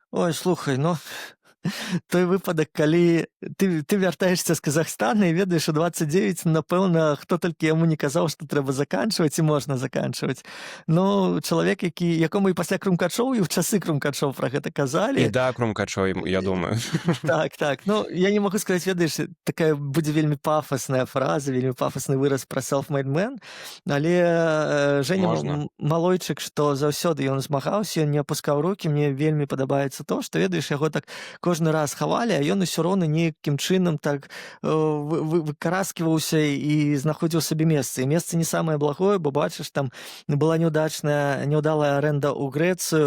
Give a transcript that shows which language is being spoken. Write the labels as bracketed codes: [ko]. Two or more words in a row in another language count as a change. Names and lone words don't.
[be] Ой, слухай, ну, той выпадак, калі ты вяртаешся з Казахстана і ведаеш, у 29, напэўна, хто толькі яму не казаў, што трэба заканчваць і можна заканчваць. Ну, чалавек, якому і пасля Крумкачоў, і ў часы Крумкачоў пра гэта І казалі. да, Крумкачой, я думаю. Так. Ну, я не магу сказаць, ведаеш, такая будзе вельмі пафасная фраза, вельмі пафасны выраз пра [en] self-made man, [be] але Жэня Можна. Малойчык, што заўсёды ён змагаўся, ён не апускаў рукі, мне вельмі падабаецца то, што, ведаеш, яго так кожны раз хавалі, а ён усё роўна нейкім чынам так выкараскиваўся і знаходзіў сабе месца. І месца не самае благое, бо бачыш, там была няўдалая арэнда ў Грэцыю.